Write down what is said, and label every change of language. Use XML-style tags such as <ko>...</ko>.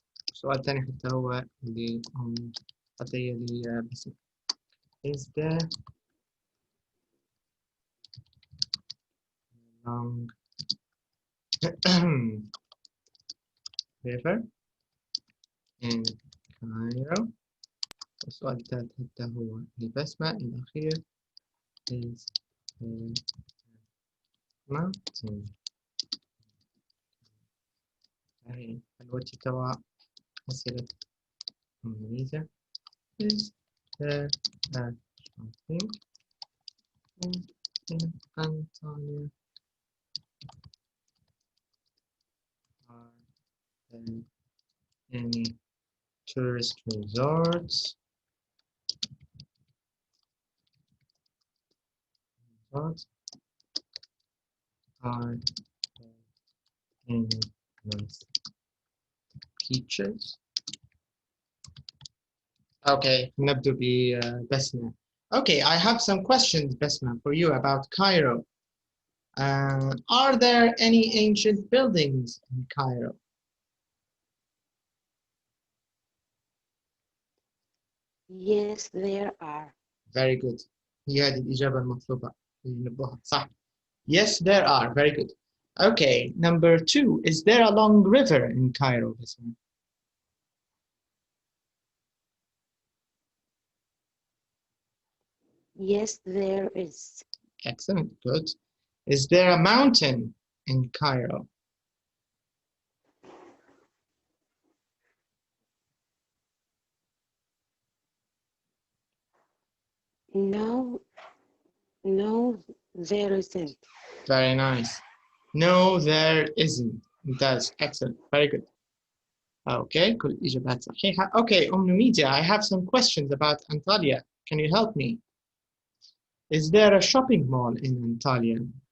<ar>السؤال الثاني حتى هو اللي قضية لي بس</ar> <en>is the long river in Cairo.</en> <ar>السؤال الثالث حتى هو البسمة الأخير</ar> <en>is the mountain.</en> <ar>هاي الوجه تبع أسئلة إنجليزية</ar> <en>is there something in Antalya? Are there any tourist resorts? Are there any nice beaches?</en> <ar>Okay, نبدأ ببسمة.</ar> <en>Okay, I have some questions, Besma, for you about Cairo. Are there any ancient buildings in Cairo? Yes, there are. Very good.</en> <ar>هي هذه الإجابة المطلوبة اللي نبغاها صح.</ar> <en>Yes, there are. Very good. Okay, number 2. Is there a long river in Cairo, Besma? Yes, there is. Excellent. Good. Is there a mountain in Cairo? No, there isn't. Very nice. No, there isn't. That's excellent. Very good.</en> <ar>Okay, كل الإجابات صحيحة.</ar> <en>Okay, Media, I have some questions about Antalya. Can you help me? Is there a shopping mall in Antalya?</en>